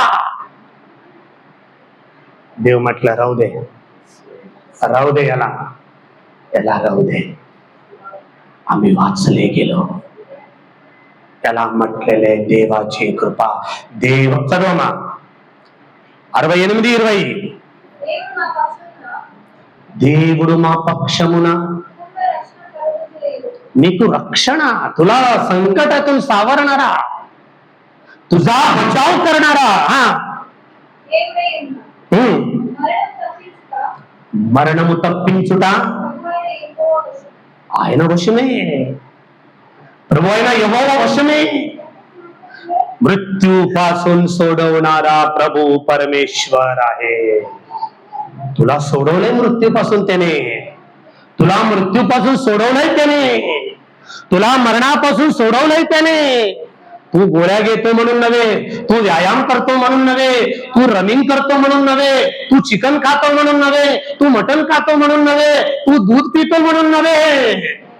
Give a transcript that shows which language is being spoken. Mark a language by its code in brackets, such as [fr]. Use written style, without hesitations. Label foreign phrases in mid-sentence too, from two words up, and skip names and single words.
[mr] देव म्हटलं राहू दे, राहू दे, याला राहू दे. आम्ही वाचले गेलो. त्याला म्हटलेले देवाची कृपा. देव सर्वमा [te] 68:20 దేవుడు మా పక్షమున నీకు రక్షణ, [mr] तुला संकटातून सावरणारा, तुझा बचाव करणारा. [te] మరణము తప్పించుట ఆయన వశమే, ప్రభు అయిన యెహోవా వశమే. [mr] मृत्यूपासून सोडवणारा प्रभू परमेश्वर आहे. तुला सोडवलंय मृत्यूपासून त्याने, तुला मृत्यूपासून सोडवलंय त्याने, तुला मरणापासून सोडवलंय त्याने. तू गोळ्या घेतो म्हणून नव्हे, तू व्यायाम करतो म्हणून नव्हे, तू रनिंग करतो म्हणून नव्हे, तू चिकन खातो म्हणून नव्हे, तू मटण खातो म्हणून नव्हे, तू दूध पितो म्हणून नव्हे.